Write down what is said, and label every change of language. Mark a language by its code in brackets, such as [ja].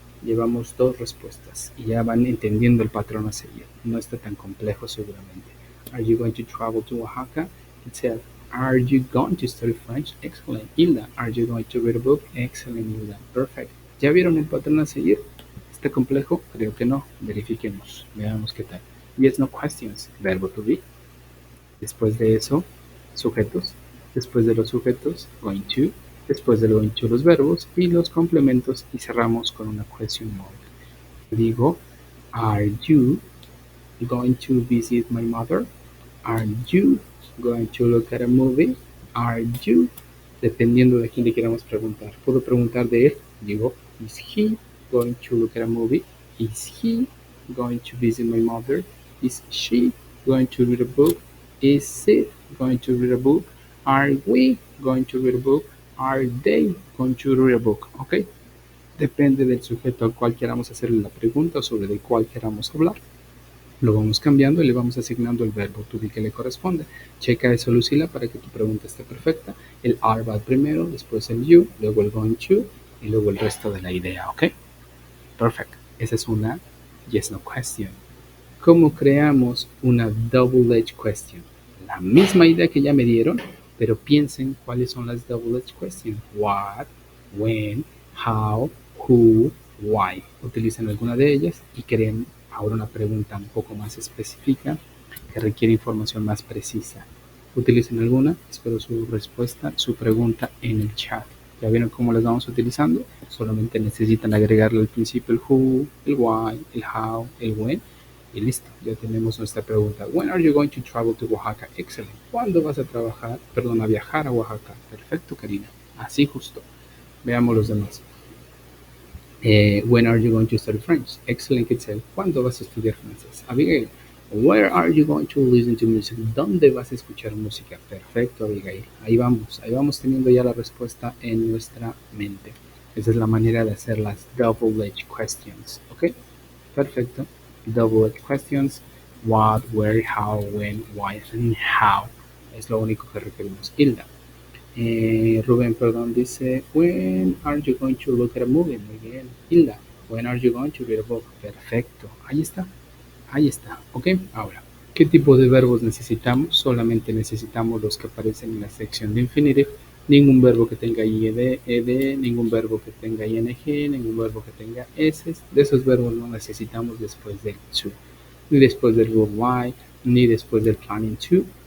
[es] Llevamos 2 respuestas y ya van entendiendo el patrón a seguir. No está tan complejo seguramente. [en] Are you going to travel to Oaxaca? It said, are you going to study French? Excellent. Hilda, are you going to read a book? Excellent, Hilda. Perfect. [es] ¿Ya vieron el patrón a seguir? ¿Está complejo? Creo que no. Verifiquemos. Veamos qué tal. [en] Yes, no questions. [es] Verbo to be. Después de eso, sujetos. Después de los sujetos, going to. Después del going to, los verbos y los complementos. Y cerramos con una question mark. Digo, [en] are you going to visit my mother? Are you going to look at a movie? Are you? [es] Dependiendo de quién le queramos preguntar. Puedo preguntar de él. Digo, [en] is he going to look at a movie? Is he going to visit my mother? Is she going to read a book? Is it going to read a book? Are we going to read a book? Are they going to read a book? [es] ¿Ok? Depende del sujeto al cual queramos hacerle la pregunta o sobre el cual queramos hablar. Lo vamos cambiando y le vamos asignando el verbo to be que le corresponde. Checa eso, Lucila, para que tu pregunta esté perfecta. El are va primero, después el you, luego el going to y luego el resto de la idea, ¿ok? Perfect. Esa es una yes no question. ¿Cómo creamos una double-edged question? La misma idea que ya me dieron, pero piensen cuáles son las double-edged questions. What, when, how, who, why. Utilicen alguna de ellas y creen ahora una pregunta un poco más específica que requiere información más precisa. Utilicen alguna, espero su respuesta, su pregunta en el chat. ¿Ya vieron cómo las vamos utilizando? Solamente necesitan agregarle al principio el who, el why, el how, el when y listo, ya tenemos nuestra pregunta. [en] When are you going to travel to Oaxaca? [es] Excelente. ¿Cuándo vas a viajar a Oaxaca? Perfecto, Karina. Así justo. Veamos los demás. [en] When are you going to study French? Excellent, Kitzel. [es] ¿Cuándo vas a estudiar francés? Abigail. [en] Where are you going to listen to music? [es] ¿Dónde vas a escuchar música? Perfecto, Abigail. Ahí vamos teniendo ya la respuesta en nuestra mente. Esa es la manera de hacer las double-edged questions, ¿ok? Perfecto. [en] Double-edged questions. What, where, how, when, why, and how. [es] Es lo único que requerimos. Hilda. Rubén, perdón, dice, [en] when are you going to look at a movie? [es] Muy bien. [en] Hilda, when are you going to read a book? [es] Perfecto. Ahí está. Ok, ahora, ¿qué tipo de verbos necesitamos? Solamente necesitamos los que aparecen en la sección de infinitive. Ningún verbo que tenga ed, ningún verbo que tenga ing, ningún verbo que tenga s. De esos verbos no necesitamos después del to, ni después del would why, ni después del planning to.